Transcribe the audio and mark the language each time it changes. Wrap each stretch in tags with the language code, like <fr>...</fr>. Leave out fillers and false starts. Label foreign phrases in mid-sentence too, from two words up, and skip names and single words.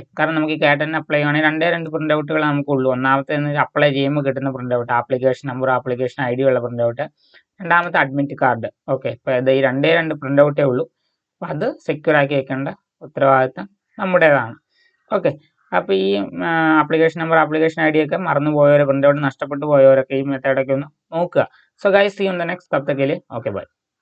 <ml>കാരണം നമുക്ക് ഈ കാറ്റൻ അപ്ലൈ ചെയ്യുകയാണെങ്കിൽ രണ്ട് പ്രിൻ്റ് ഔട്ടുകൾ നമുക്കുള്ളൂ. ഒന്നാമത്തെ അപ്ലൈ ചെയ്യുമ്പോൾ കിട്ടുന്ന പ്രിൻ്റ് ഔട്ട്,</ml> <en>application number application ID</en> <ml>ഉള്ള</ml> <en>print out.</en> <ml>രണ്ടാമത്തെ</ml> <en>admit card.</en> <ml>ഓക്കെ. അപ്പോൾ ഇത് ഈ രണ്ട് പ്രിൻ്റ് ഔട്ടേ ഉള്ളൂ. അപ്പോൾ അത് സെക്യൂർ ആക്കി വെക്കേണ്ട ഉത്തരവാദിത്തം നമ്മുടേതാണ്. ഓക്കെ. അപ്പോൾ ഈ</ml> <en>application number application ID</en> <ml>ഒക്കെ മറന്നു പോയവർ,</ml> <en>print out</en> <ml>നഷ്ടപ്പെട്ടു പോയവരൊക്കെ ഈ മെത്തേഡൊക്കെ ഒന്ന് നോക്കുക.</ml> <en>So guys, See you in the next.</en> <hi>तब तक के लिए</hi> <en>okay bye.</en>